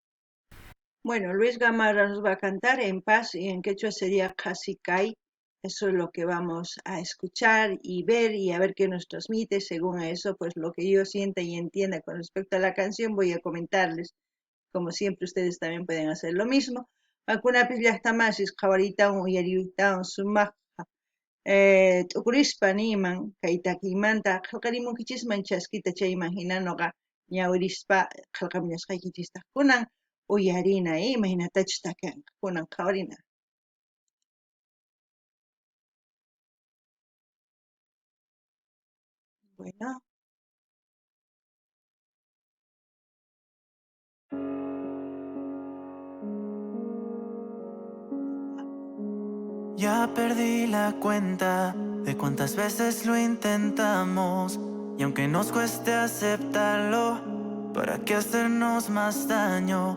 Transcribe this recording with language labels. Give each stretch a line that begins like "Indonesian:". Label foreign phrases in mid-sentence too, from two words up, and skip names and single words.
Spanish: Bueno, Luis Gamarra nos va a cantar en paz y en quechua sería Casi Kai. Eso es lo que vamos a escuchar y ver y a ver qué nos transmite. Según eso, pues lo que yo sienta y entienda con respecto a la canción voy a comentarles. Como siempre, ustedes también pueden hacer lo mismo.
Quechua: Alguna llaqtamasis qhawariytawan uyariytawan sumaq t'ukurispa niman kay takiymanta qillqarimunkichisman chaskita chayman hina ñuqa ñawirispa qillqamuñasqaykichista kunan uyarina imaynatachus takianqa kunan qhawarina.
Spanish: Bueno. Ya perdí la cuenta de cuántas veces lo intentamos y aunque nos cueste aceptarlo, ¿para qué hacernos más daño?